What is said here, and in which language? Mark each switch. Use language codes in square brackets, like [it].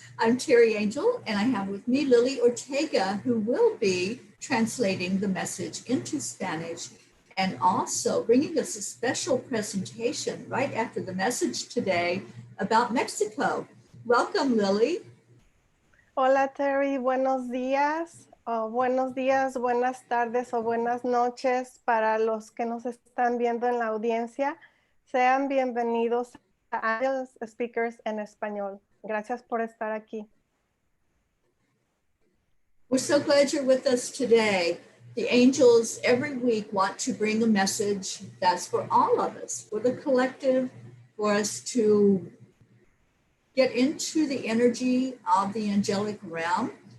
[en] I'm Terry Angel, and I have with me Lily Ortega, who will be translating the message into Spanish and also bringing us a special presentation right after the message today about Mexico. Welcome, Lily. [es] Hola, Terry. Buenos días. Buenos días, buenas tardes o buenas noches para los que nos están viendo en la audiencia. Sean bienvenidos a Angel Speakers en Español. Gracias por estar aquí. [en] We're so glad you're with us today. The angels every week want to bring a message that's for all of us, for the collective, for us to get into the energy of the angelic realm.